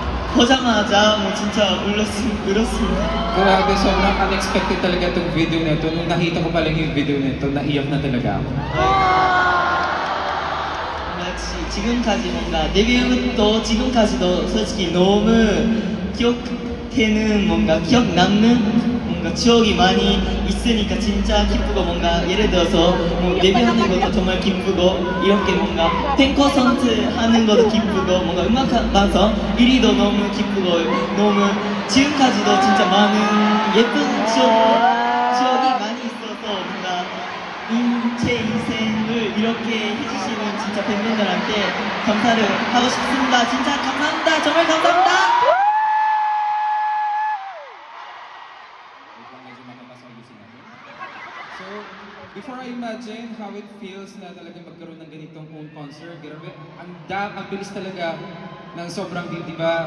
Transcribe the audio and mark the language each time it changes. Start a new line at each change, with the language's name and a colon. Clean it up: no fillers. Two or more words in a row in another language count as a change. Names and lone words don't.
Korean: 보자마자 뭐 진짜 울었습니다.
Filipino: Grabe, sobrang unexpected talaga itong video na ito. Nung nakita ko pa lang yung video na ito, naiyak na talaga ako.
Korean: 역시 지금까지 뭔가 데뷔부터 지금까지도 솔직히 너무 기억되는 뭔가 기억 남는 뭔가 추억이 많이 있으니까 진짜 기쁘고 뭔가 예를 들어서 뭐 데뷔하는 것도 정말 기쁘고 이렇게 뭔가 팬 콘서트 하는 것도 기쁘고 뭔가 음악 방송 1위도 너무 기쁘고 너무 지금까지도 진짜 많은 예쁜 추억이 많이 있어서 뭔가 제 인생을 이렇게 해주시는 진짜 팬분들한테 감사를 하고 싶습니다. 진짜 감사합니다. 정말 감사합니다.
English: So, before I imagine how it feels
Filipino: na talagang magkaroon ng ganitong
English: own concert,
Filipino: grabe, ang bilis talaga ng sobrang di ba?